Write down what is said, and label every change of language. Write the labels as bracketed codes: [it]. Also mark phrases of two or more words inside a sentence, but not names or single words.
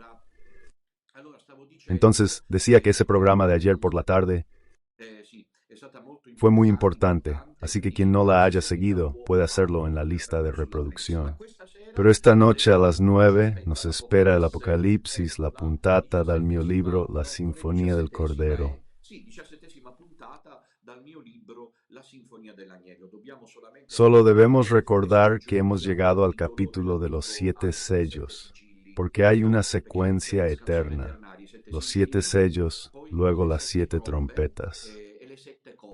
[es] Entonces, decía que ese programa de ayer por la tarde fue muy importante, así que quien no la haya seguido puede hacerlo en la lista de reproducción. Pero esta noche a las 9 nos espera el Apocalipsis, la [it] puntata dal mio libro [es] La Sinfonía del Cordero. Solo debemos recordar que hemos llegado al capítulo de los 7 sellos, porque hay una secuencia eterna. Los 7 sellos, luego las 7 trompetas.